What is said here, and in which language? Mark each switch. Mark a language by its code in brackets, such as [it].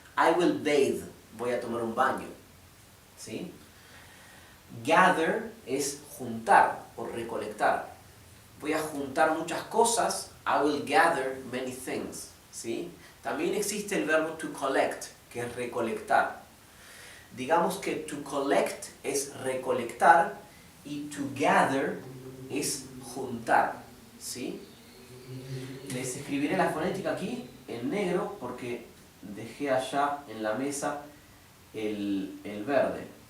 [en] I will bathe, [es] voy a tomar un baño. ¿Sí? Gather es juntar o recolectar. Voy a juntar muchas cosas. [en] I will gather many things. [es] ¿Sí? También existe el verbo to collect, que es recolectar. Digamos que to collect es recolectar y to gather es juntar. ¿Sí? Les escribiré la fonética aquí en negro porque dejé allá en la mesa el verde.